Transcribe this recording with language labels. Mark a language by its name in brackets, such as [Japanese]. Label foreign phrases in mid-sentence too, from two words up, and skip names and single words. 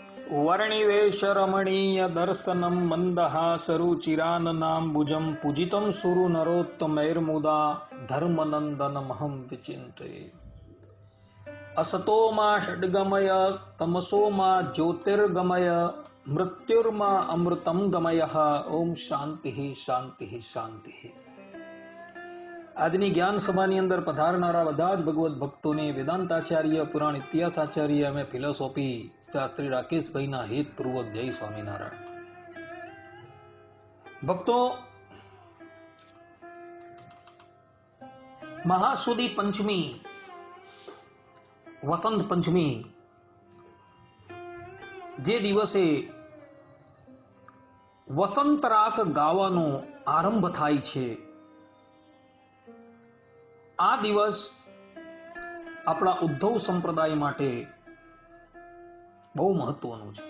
[Sanskrit] वर्णिवेश रमणीय दर्शनम मंदहासरुचिराननाम्बुजं पूजितं सुरु नरोत्तमैर्मुदा धर्मनंदनमहं विचिन्तये। असतो मा षड्गमय तमसो मा ज्योतिर्गमय मृत्युर्मा अमृतं गमयः। ओम शांति शांति शांति। [Gujarati] આજની જ્ઞાન સભાની અંદર પધારનારા બધા જ ભગવત ભક્તોને વેદાંતાચાર્ય, પુરાણ ઇતિહાસ આચાર્ય અને ફિલોસોફી શાસ્ત્રી રાકેશભાઈના હેતપૂર્વક જય સ્વામિનારાયણ। ભક્તો, મહાસુદી પંચમી, વસંત પંચમી, જે દિવસે વસંત રાગ ગાવાનો આરંભ થાય છે, આ દિવસ આપણા ઉદ્ધવ સંપ્રદાય માટે બહુ મહત્વનું છે।